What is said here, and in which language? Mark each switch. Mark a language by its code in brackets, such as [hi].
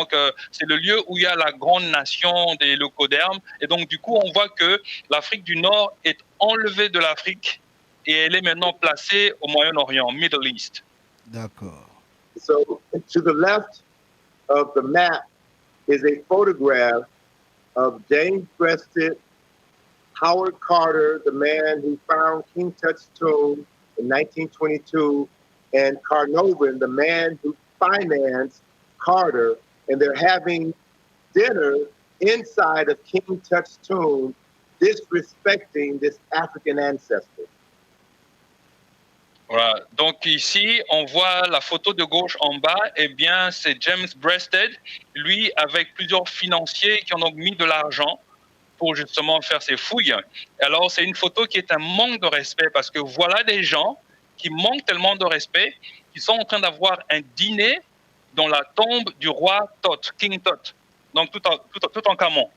[fr] Donc c'est le lieu où il y a la grande nation des leucodermes. Et donc du coup, on voit que l'Afrique du Nord est enlevée de l'Afrique et elle est maintenant placée au Moyen-Orient, Middle East. D'accord. [en] So to the left of the map is a photograph of James Breasted, Howard Carter, the man who found King Tut's tomb in 1922, and Carnarvon, the man who financed Carter, and they're having dinner inside of King Tut's tomb, disrespecting this African ancestor. [fr] Voilà. Donc ici, on voit la photo de gauche en bas. Eh bien, c'est James Breasted, lui avec plusieurs financiers qui ont donc mis de l'argent pour justement faire ses fouilles. Alors, c'est une photo qui est un manque de respect parce que voilà des gens qui manquent tellement de respect qu'ils sont en train d'avoir un dîner dans la tombe du roi Tot, King Tot, donc Toutankhamon.